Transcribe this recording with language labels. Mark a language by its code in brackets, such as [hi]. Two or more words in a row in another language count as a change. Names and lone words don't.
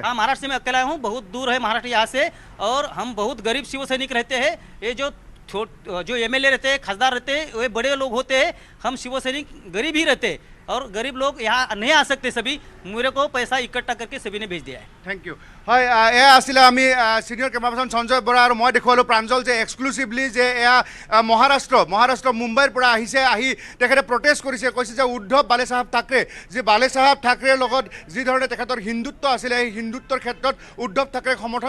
[hi] हाँ महाराष्ट्र में अकेला हूँ बहुत दूर है महाराष्ट्र यहाँ से और हम बहुत गरीब शिवसैनिक रहते हैं ये जो MLA रहते हैं खासदार रहते हैं वे बड़े लोग होते हैं हम शिवसैनिक गरीब ही रहते हैं और गरीब लोग यहाँ नहीं आ सकते सभी मेरे को पैसा इकट्ठा करके सभी ने भेज दिया है [en] thank you [as] হয় এয়া আছিলে আমি সিনিয়র কেমেৰাপাৰ্চন সঞ্জয় বৰা আৰু মই দেখুৱালোঁ প্ৰাঞ্জল যে এক্সক্লুচিভলি যে এয়া মহাৰাষ্ট্ৰ মুম্বাইৰ পৰা আহিছে আহি তেখেতে প্ৰটেষ্ট কৰিছে কৈছে যে উদ্ধৱ বালে সাহেব ঠাকৰে যে বালে সাহেব ঠাকৰেৰ লগত যি ধৰণে তেখেতৰ হিন্দুত্ব আছিলে সেই হিন্দুত্বৰ ক্ষেত্ৰত উদ্ধৱ ঠাকৰেক সমৰ্থন